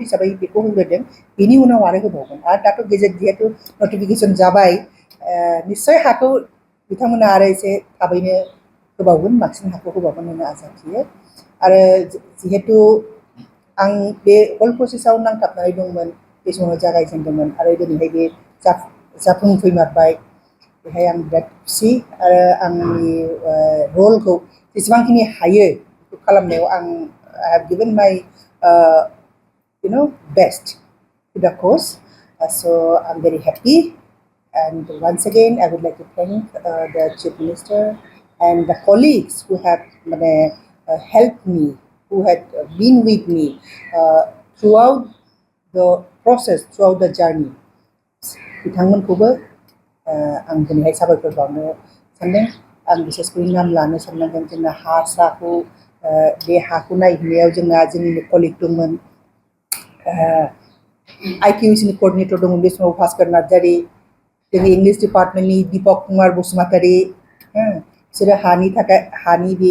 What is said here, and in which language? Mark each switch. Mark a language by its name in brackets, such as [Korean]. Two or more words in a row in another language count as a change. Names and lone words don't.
[Bodo] हिसाबै बेखौ होग्रोदों बेनि उनाव आरो होबावगोन आरो दाथ' गेजेट जिहेतु नटिफिकेसन जाबाय निस्सय हाखौ बिथांमोना आरो एसे थाबैनो होबावगोन बांसिन हाखौ होबावगोन होननो आसा थियो आरो जिहेतु आं बे [English] whole process [Bodo] नांथाबनानै दंमोन बे समाव जागायजेनदोंमोन आरो दिनैहाय बे जाफुंफैमारबाय बेहाय आं बिराद खुसि आरो आंनि रलखौ जेसेबांखिनि हायो बेखौ खालामनायाव आं [English] I have given my best to the cause so I'm very happy and once again I would like to thank the Chief Minister and the colleagues who have helped me who had been with me throughout the process throughout the journey [Bodo] बिथांमोनखौबो आं दिनैहाय साबायखर बावनो सानदों आं बिसेसखै नाम लानो साननांगोन जोंना हाखौ बे हाखौ नायहैनायाव जोंना जोंनिनो कलिग दंमोन [English] IQACनि कर्डिनेटर दंमोन बे समाव भास्कर नार्जारी जोंनि English Department दीपक कुमार बसुमतारी बिसोरो हानि थाखाय हानि बे